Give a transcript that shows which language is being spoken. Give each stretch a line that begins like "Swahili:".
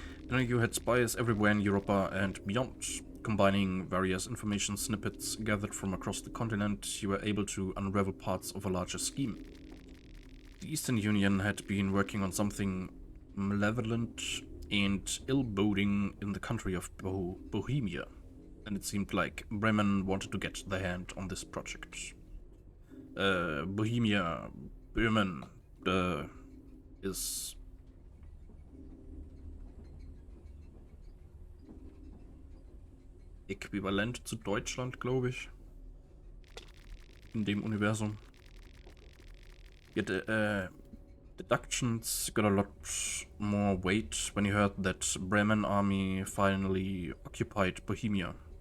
English: You had spies everywhere in Europa and beyond. Combining various information snippets gathered from across the continent, you were able to unravel parts of a larger scheme. The Eastern Union had been working on something malevolent and ill-boding in the country of Bohemia, and it seemed like Bremen wanted to get their hand on this project.
German: Bohemia, Böhmen, ist äquivalent zu Deutschland, glaube ich. In dem Universum.
English: Yet, deductions got a lot more weight when you heard that Bremen army finally occupied Bohemia.